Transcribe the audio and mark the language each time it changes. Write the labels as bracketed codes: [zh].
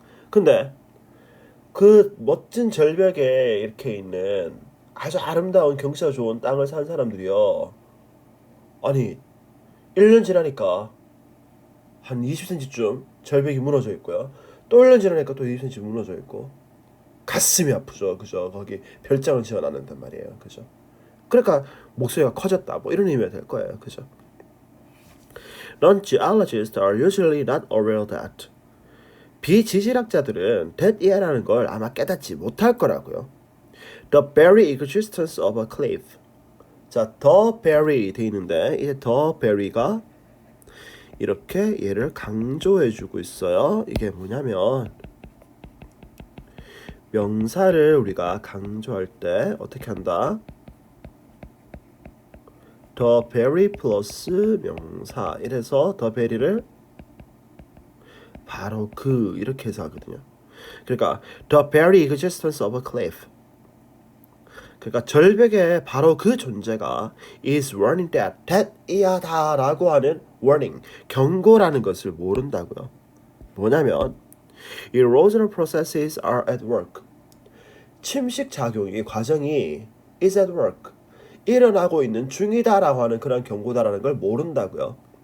[ko] 근데 그 멋진 절벽에 이렇게 있는 아주 아름다운 경치가 좋은 땅을 산 사람들이요 아니 1년 지나니까 한 20cm쯤 절벽이 무너져 있고요 또 1년 지나니까 또 20cm 무너져 있고 가슴이 아프죠. 그죠? 거기 별장을 지어놨는단 말이에요. 그죠? 그러니까 목소리가 커졌다 뭐 이런 의미가 될 거예요. 그죠? [en] Non-geologists are usually not aware of that. [ko] 비지질학자들은 that이라는 걸 아마 깨닫지 못할 거라고요. [en] The very existence of a cliff. [ko] 자, the very 돼 있는데 이제 the very가 이렇게 얘를 강조해주고 있어요. 이게 뭐냐면 명사를 우리가 강조할 때 어떻게 한다? the very 플러스 명사 이래서 the very를 바로 그 이렇게 해서 하거든요. 그러니까 [en] the very existence of a cliff [ko] 그러니까 절벽의 바로 그 존재가 [en] is warning that [ko] 이하다라고 하는 warning 경고라는 것을 모른다고요. 뭐냐면 [en] erosional processes are at work [ko] 침식 작용이 과정이 [en] is at work. [ko] 일어나고 있는 중이다라고 하는 그런 경고다라는 걸 모른다고요.